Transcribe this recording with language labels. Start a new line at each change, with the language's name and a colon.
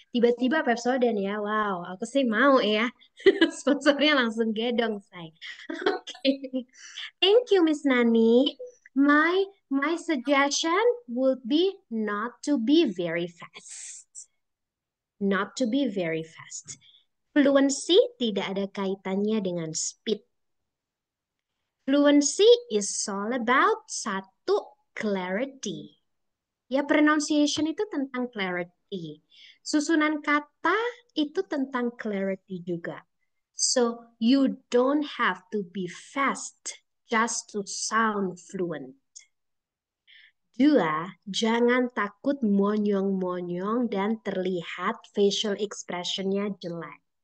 Indonesian: Tiba-tiba Pepsodent ya. Wow, aku sih mau ya. Sponsornya langsung gedong, say. Oke.
English: Thank you, Miss Nani. My suggestion would be not to be very fast. Not to be very fast.
Indonesian: Fluency tidak ada kaitannya dengan speed.
English: Fluency is all about
Indonesian: satu,
English: clarity.
Indonesian: Ya, pronunciation itu tentang clarity. Susunan kata itu tentang clarity juga.
English: So, you don't have to be fast just to sound fluent.
Indonesian: Dua, jangan takut monyong-monyong dan terlihat facial expression-nya jelek.